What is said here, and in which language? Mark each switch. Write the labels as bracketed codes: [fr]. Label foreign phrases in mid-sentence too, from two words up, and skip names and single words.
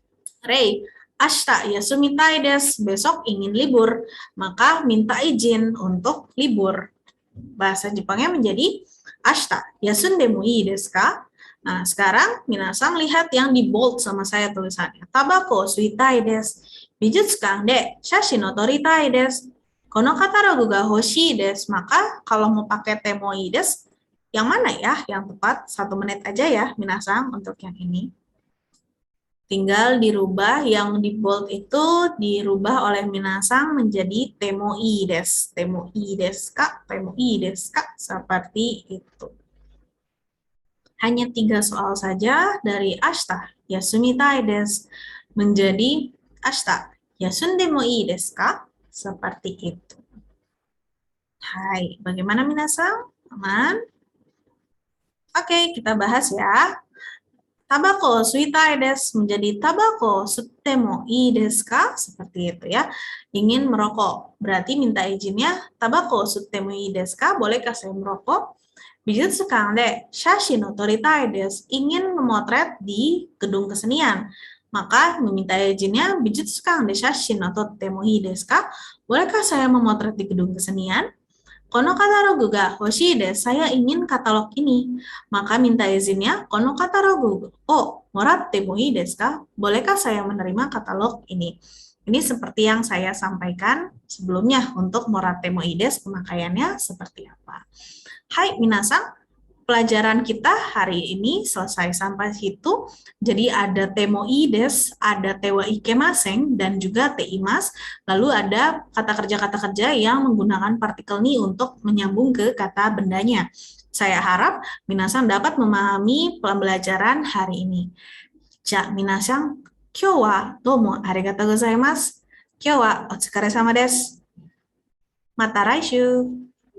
[ja] 例、明日休みたいです, [id] besok ingin libur, maka minta izin untuk libur. Bahasa Jepangnya menjadi [ja] 明日休んでもいいですか? [id] Nah, sekarang minasan lihat yang di bold sama saya tulisannya. [ja] 煙草吸いたいです。美術館で写真を撮りたいです. このカタログが欲しいです. [id] Maka kalau mau pakai [ja] てもいいです, [id] yang mana ya yang tepat? 1 menit aja ya minasan untuk yang ini. Tinggal dirubah yang di bold itu dirubah oleh minasang menjadi [ja] てもいいです. てもいいですか?てもいいですか? [id] Seperti itu. Hanya 3 soal saja dari [ja] 明日休みたいです menjadi 明日休んでもいいですか? [id] Seperti itu. Hai, bagaimana minasang? Aman? Oke, kita bahas ya. [ja] 煙草吸いたいです menjadi 煙草吸ってもいいですか? [id] Seperti itu ya. Ingin merokok. Berarti minta izinnya [ja] 煙草吸ってもいいですか? [id] Bolehkah saya merokok? [ja] 美術館で写真を撮りたいです. [id] Ingin memotret di gedung kesenian. Maka meminta izinnya [ja] 美術館で写真を撮ってもいいですか? [id] Bolehkah saya memotret di gedung kesenian? [ja] このカタログが欲しいです, [id] saya ingin katalog ini. Maka minta izinnya, [ja] このカタログをもらってもいいですか? [id] Bolehkah saya menerima katalog ini? Ini seperti yang saya sampaikan sebelumnya untuk [ja] もらってもいいです, [id] pemakaiannya seperti apa. [ja] はい皆さん, [id] pelajaran kita hari ini selesai sampai situ. Jadi ada [ja] てもいいです, [id] ada [ja] てはいけません, [id] dan juga teimas. Lalu ada kata kerja yang menggunakan partikel ni untuk menyambung ke kata bendanya. Saya harap minasan dapat memahami pembelajaran hari ini. [ja] じゃ、皆さん、今日はどうもありがとうございます. 今日はお疲れ様です。また来週.